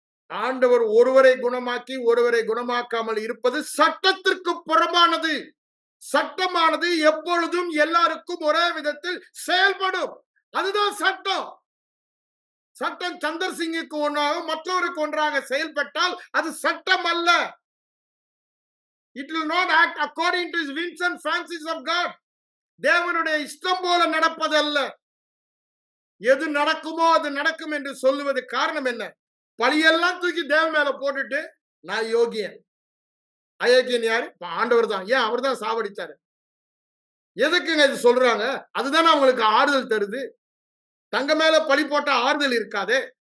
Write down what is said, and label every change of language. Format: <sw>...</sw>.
<ta>ஆண்டவர் ஒருவரை குணமாக்கி ஒருவரை குணமாக்காமல் இருப்பது சட்டத்திற்கு புறம்பானது. சட்டமானது எப்பொழுதும் எல்லாருக்கும் ஒரே விதத்தில் செயல்படும். அதுதான் சட்டம். சட்டம் சந்தர் சிங்குக்கு ஒன்றாக மற்றவருக்கு ஒன்றாக செயல்பட்டால் அது சட்டம் அல்ல.</ta> <en>It will not act according to his whims and fancies of God.</en> <ta>தேவனுடைய இஷ்டம் போல நடப்பதல்ல. எது நடக்குமோ அது நடக்கும் என்று சொல்லுவது காரணம் என்ன? பழியெல்லாம் தூக்கி தேவன் மேல போட்டுட்டு நான் யோகியன். அயோக்கியன் யாரு? ஆண்டவர் தான். ஏன்? அவர் தான் சாவடிச்சாரு. எதுக்குங்க இது சொல்றாங்க? அதுதானே அவங்களுக்கு ஆறுதல் தருது. தங்க மேல பழி போட்ட ஆறுதல் இருக்காதே.</ta>